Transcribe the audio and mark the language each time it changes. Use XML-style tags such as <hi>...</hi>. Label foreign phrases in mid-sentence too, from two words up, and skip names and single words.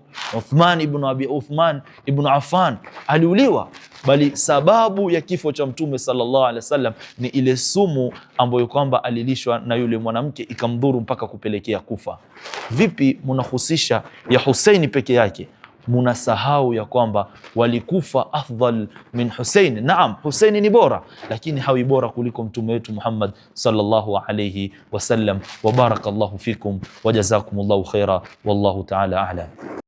<sw>Uthman ibn Affan aliuliwa, bali sababu ya kifo cha Mtume</sw> <ar>صلى الله عليه وسلم</ar> <sw>ni ile sumu ambayo kwamba alilishwa na yule mwanamke ikamdhuru mpaka kupelekea kufa. Vipi munahusisha ya Hussein peke yake, munasahau ya kwamba walikufa</sw> <ar>أفضل من</ar> <sw>Hussein. Naam, Hussein ni bora, lakini hawi bora kuliko mtume wetu Muhammad</sw> <ar>صلى الله عليه وسلم. وبارك الله فيكم وجزاكم الله خيرا والله تعالى أعلم.</ar>